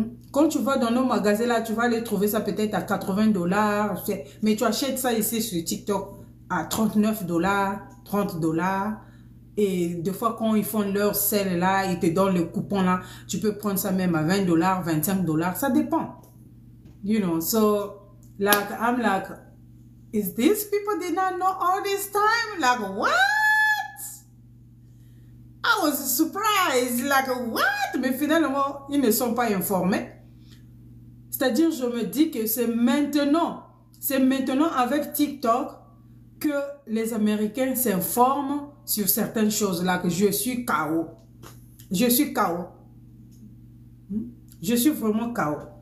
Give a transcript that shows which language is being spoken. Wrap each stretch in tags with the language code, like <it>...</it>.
<fr>Quand tu vas dans nos magasins là, tu vas aller trouver ça peut-être à 80 $. Mais tu achètes ça ici sur TikTok à 39 $, 30 $. Et des fois, quand ils font leur sale là, ils te donnent le coupon là, tu peux prendre ça même à 20 $, 25 $. Ça dépend.</fr> <en>You know, so, like, I'm like, is these people did not know all this time? Like, what? I was surprised, like, what?</en> <fr>Mais finalement, ils ne sont pas informés. C'est-à-dire, je me dis que c'est maintenant avec TikTok que les Américains s'informent sur certaines choses là, que je suis KO. Je suis KO. Je suis vraiment KO.</fr>